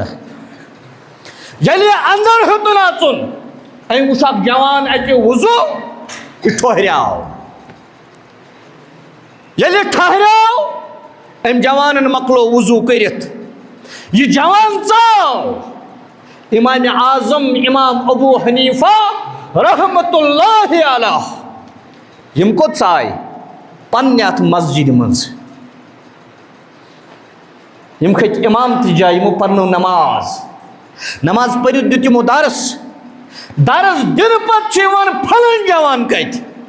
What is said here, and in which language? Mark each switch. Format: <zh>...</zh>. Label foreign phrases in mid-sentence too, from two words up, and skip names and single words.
<ks>ییٚلہِ یہِ اندر ہیوٚتُن اژُن، أمۍ وٕچھ اکھ جوان اَتہِ وضوٗ، یہِ ٹھوہریٛاو. ییٚلہِ یہِ ٹھہریٛاو، أمۍ جوانن مۄکلو وضوٗ کٔرِتھ. یہِ جوان ژاو. امام اعظم امام ابو حنیفہ</ks> <ar>رحمت اللہ علیہ</ar> <ks>یِم کوٚت ژاے؟ پننہِ اَتھ مسجدِ منٛز. یِم کھٔتۍ امامتہِ جایہِ، یِمو پرنٲو نماز. نماز پٔرِتھ دیُت یِمو درس. درس دِنہٕ پتہٕ چھُ یِوان پھلٲنۍ جوان کتہِ؟</ks>